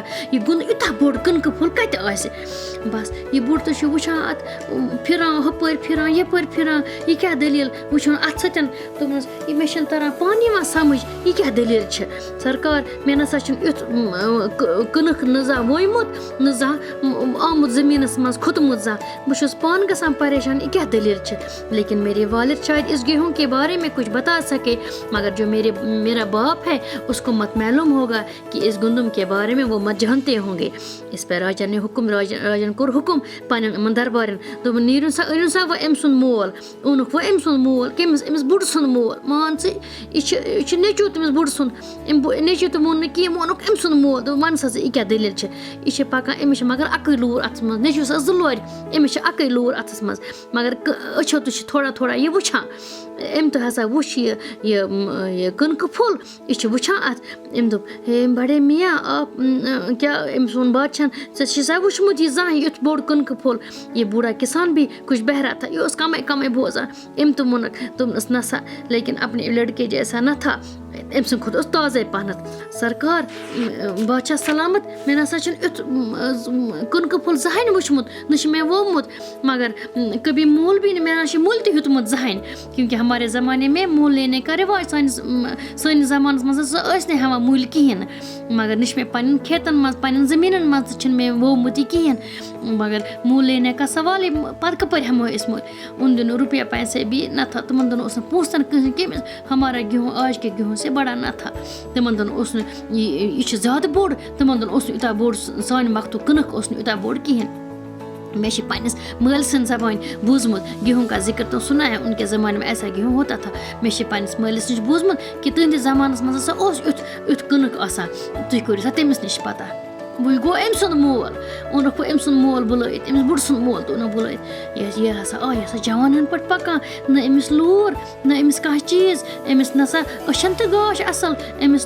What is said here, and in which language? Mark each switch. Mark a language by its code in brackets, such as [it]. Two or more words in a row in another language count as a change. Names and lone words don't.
[ks] یہِ گوٚنٛد یوٗتاہ بوٚڑ کٕنکہٕ پھوٚل کتہِ آسہِ؟ بس یہِ بوٚڑ تہِ چھُ وٕچھان اتھ، پھِران ہُپٲرۍ پھِران یپٲرۍ پھِران، یہِ کیٛاہ دٔلیٖل؟ وٕچھُن اتھ سۭتۍ، دوٚپنس یہِ مےٚ چھُنہٕ تران پانہٕ یِوان سمجھ یہِ کیٛاہ دٔلیٖل چھِ؟ سرکار مےٚ نسا چھُنہٕ یُتھ کٕنک نہ زانٛہہ وویمُت نہ زانٛہہ آمُت زٔمیٖنس منٛز کھوٚتمُت زانٛہہ، بہٕ چھُس پانہٕ گژھان پریشان یہِ کیٛاہ دٔلیٖل چھِ؟ [ur] لیکن میرے والد شاید اس گیہوں کے بارے میں کچھ بتا سکے، مگر جو میرا باپ ہے اس کو مت معلوم ہوگا کہ اس گندم کے بارے میں، وہ مت جانتے ہوں گے۔ [ks] اس پہ راجن کوٚر حُکُم پننٮ۪ن یِمن دربارٮ۪ن، دوٚپُن نیٖرِو سا أنِو سا وۄنۍ أمۍ سُنٛد مول، اوٚنُکھ وۄنۍ أمۍ سُنٛد مول، کٔمِس؟ أمِس بُڈٕ سُنٛد مول، مان ژٕ یہِ چھُ نیٚچوٗ تٔمِس بُڈٕ سُنٛد، نیٚچوٗ تہِ ووٚن نہٕ کینٛہہ، ووٚنُکھ أمۍ سُنٛد مول، دوٚپ وَن سا ژٕ یہِ کیٛاہ دٔلیٖل چھِ؟ یہ پکان أمِس چھِ مگر اَکٕے لوٗر اَتھَس منٛز نیٚچوِس ٲس 2 لورِ أمِس چھِ اَکٕے لوٗر اَتھَس منٛز مگر أچھو تہِ چھِ [ur] تھوڑا تھوڑا [ks] یہِ وٕچھان أمۍ تہِ ہسا وٕچھ یہِ کٕنکہٕ پھوٚل یہِ چھِ وٕچھان اَتھ أمۍ دوٚپ ہے [ur] بڑے میاں آپ [ks] کیٛاہ أمِس ووٚن بادشاہن ژےٚ چھِ سا وٕچھمُت یہِ زانٛہہ یُتھ بوٚڑ کٕنکہٕ پھوٚل [ur] یہِ بوٗڑا کِسان بھی کچھ بہرا تھا [ks] یہِ اوس کمے کمے بوزان أمۍ تہِ ووٚنُکھ دوٚپنَس نہ سا [ur] لیکن اپنے لڑکے جیسا نہ تھا [ks] أمۍ سٕنٛدِ کھۄتہٕ اوس تازے پہنتھ سرکار بادشاہ سلامت مےٚ نسا چھُنہٕ یُتھ کٕنکہٕ پھوٚل زٕہٕنۍ وٕچھمُت نہ چھُ مےٚ ووٚمُت [ur] مگر کبھی [ks] مول بھی مےٚ نہ چھُ مُل تہِ ہیوٚتمُت زٕہٕنۍ [ur] کیونکہ ہمارے زمانے میں مول لینے کا رواج [ks] سٲنِس زمانس منٛز ہسا ٲسۍ نہٕ ہٮ۪وان مُلۍ کِہیٖنۍ نہٕ مگر نہ چھُ مےٚ پنٕنٮ۪ن کھیتن منٛز پنٕنٮ۪ن زٔمیٖنن منٛز تہِ چھُنہٕ مےٚ ووٚمُت یہِ کِہیٖنۍ مگر [ur] مول لینے کا [ks] سوالٕے پتہٕ کپٲرۍ ہٮ۪مو أسۍ مُلۍ اُن دِنہٕ [ur] رُپیا پیسے بھی نہ تھا [ks] تِمن دۄہن اوس نہٕ پونٛسہٕ تہِ نہٕ کٕہٕنۍ [ur] ہمارا گیہوٗں آج کے گیہوٗں سے بڑا نہ تھا [ks] تِمن دۄہن اوس نہٕ یہِ چھُ زیادٕ بوٚڑ تِمن دۄہن اوس نہٕ یوٗتاہ بوٚڑ سانہِ وقتُک کٕنک اوس نہٕ یوٗتاہ بوٚڑ کِہیٖنۍ میں چھِ پنٛنِس مٲلۍ سٕنٛدِ زبانہِ بوٗزمُت [ur] گیہوٗں کا ذِکر تو سُنا ہے ان کے زمانے میں ایسا گیہوٗں ہوتا تھا [ks] مےٚ چھِ پنٛنِس مٲلِس نِش بوٗزمُت کہِ تٕہٕنٛدِس زمانس منٛز ہسا اوس یُتھ کٕنک آسان تُہۍ کٔرِو سا تٔمِس نِش پتہ وۄنۍ گوٚو أمۍ سُنٛد مول اوٚنُکھ وۄنۍ أمۍ سُنٛد مول بُلٲیِتھ أمِس بُڈٕ سُنٛد مول تہِ اوٚنُکھ بُلٲیِتھ یہِ ہسا آو یہِ ہسا جوانن پٲٹھۍ پکان نہ أمِس لوٗر نہ أمِس کانٛہہ چیٖز أمِس نہ سا أچھن تہِ گاش اصل أمِس